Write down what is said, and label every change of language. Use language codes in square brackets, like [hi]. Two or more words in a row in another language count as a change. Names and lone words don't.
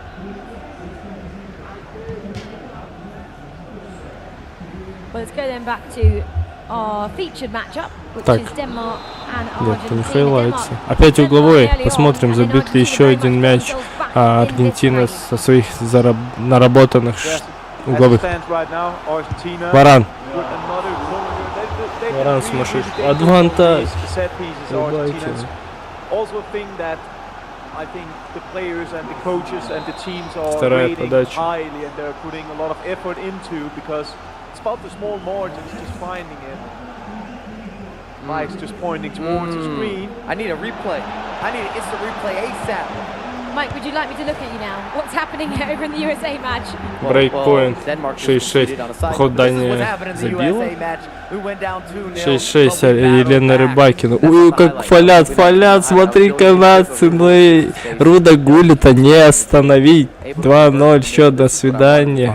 [ru] Так, нет, это не хайлайтс. Опять угловой. Посмотрим, забьют ли еще один мяч Аргентина со своих наработанных угловых. Варан. Варан сумасшедший. Адвантаж. Вторая подача. [en] About the small margins, just finding it. Mike's just pointing towards the screen. I need a replay. I need an instant replay ASAP. Mike, would you like me to look at you now? What's happening over in the USA match? [ru] Брейкпоинт 6-6. Походу, Дания забила. 6-6. Елена Рыбакина. Ой, как фалят, смотри, канадцы. Руда Гулита не остановить. 2-0, счет, до свидания.